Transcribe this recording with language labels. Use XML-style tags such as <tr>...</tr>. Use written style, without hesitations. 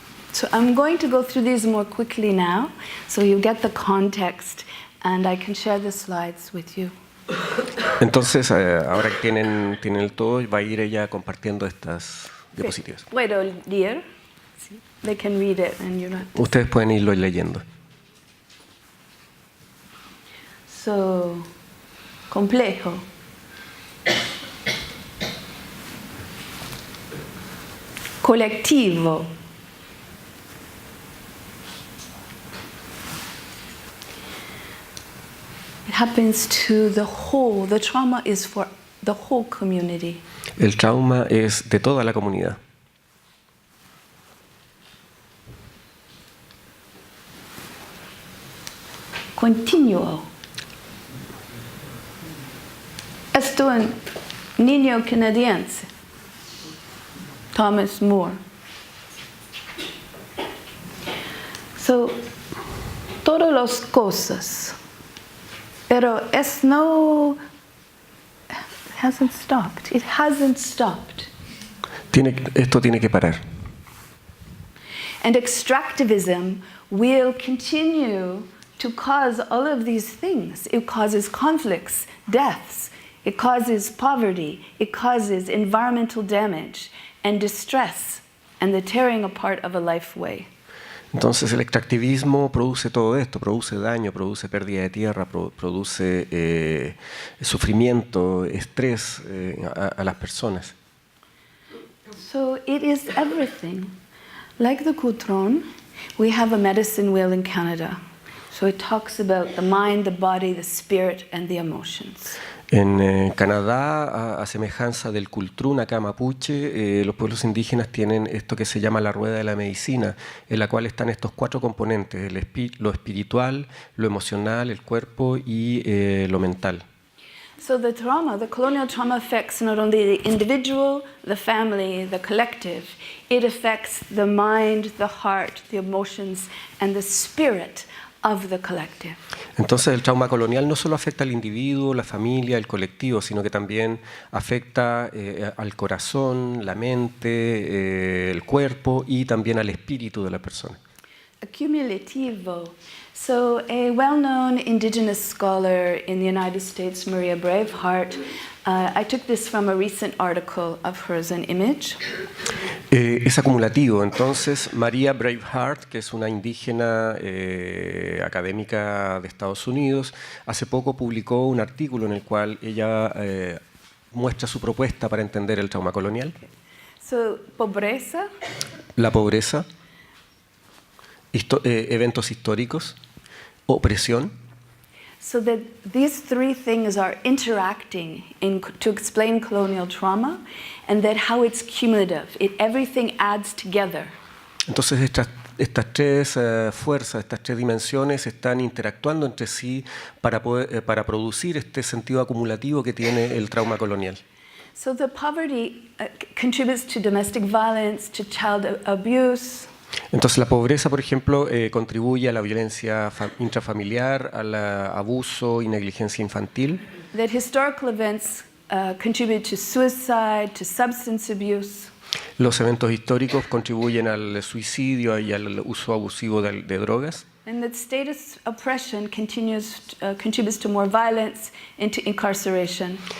<en>So I'm going to go through these more quickly now, so you get the context and I can share the slides with you.</en> <es>Entonces, ahora que tienen el todo, va a ir ella compartiendo estas diapositivas. Puedo leer.</es> <en>They can read it and you're not.</en> <es>Ustedes pueden irlo leyendo. So, complejo. Colectivo.</es> <en>It happens to the whole. The trauma is for the whole community.</en> <es>El trauma es de toda la comunidad. Continuo. Esto es un niño canadiense, Thomas Moore. So, todas las cosas, pero</es> <en>hasn't stopped. It hasn't stopped.</en> <es>Esto tiene que parar.</es> <en>And extractivism will continue to cause all of these things. It causes conflicts, deaths, it causes poverty, it causes environmental damage and distress and the tearing apart of a life way.</en> <es>Entonces el extractivismo produce todo esto, produce daño, produce pérdida de tierra, produce sufrimiento, estrés a las personas.</es> <en>So it is everything. Like the Coutron, we have a medicine wheel in Canada. So it talks about the mind, the body, the spirit, and the emotions.</en> <es>En Canadá, a semejanza del Cultrún acá mapuche, los pueblos indígenas tienen esto que se llama la rueda de la medicina, en la cual están estos 4 componentes, lo espiritual, lo emocional, el cuerpo y lo mental.</es> <en>So the colonial trauma affects not only the individual, the family, the collective, it affects the mind, the heart, the emotions, and the spirit of the collective.</en> <es>Entonces el trauma colonial no solo afecta al individuo, la familia, el colectivo, sino que también afecta al corazón, la mente, el cuerpo y también al espíritu de la persona. Accumulativo.</es> <en>So a well-known indigenous scholar in the United States, Maria Braveheart, I took this from a recent article of hers in Image.</en> <es>Es acumulativo. Entonces, Maria Braveheart, que es una indígena académica de Estados Unidos, hace poco publicó un artículo en el cual ella muestra su propuesta para entender el trauma colonial. So, pobreza. La pobreza, eventos históricos, opresión.</es> <en>So that these 3 things are interacting to explain colonial trauma, and that how it's cumulative. Everything adds together.</en> <es>Entonces estas 3 fuerzas, estas 3 dimensiones están interactuando entre sí para producir este sentido acumulativo que tiene el trauma colonial.</es> <en>So the poverty contributes to domestic violence, to child abuse.</en> <es>Entonces la pobreza, por ejemplo, contribuye a la violencia intrafamiliar, al abuso y negligencia infantil.</es> <en>That historical events contribute to suicide, to substance abuse.</en> <es>Los eventos históricos contribuyen al suicidio y al uso abusivo de drogas.</es> <en>And that status oppression contributes to more violence and to incarceration.</en>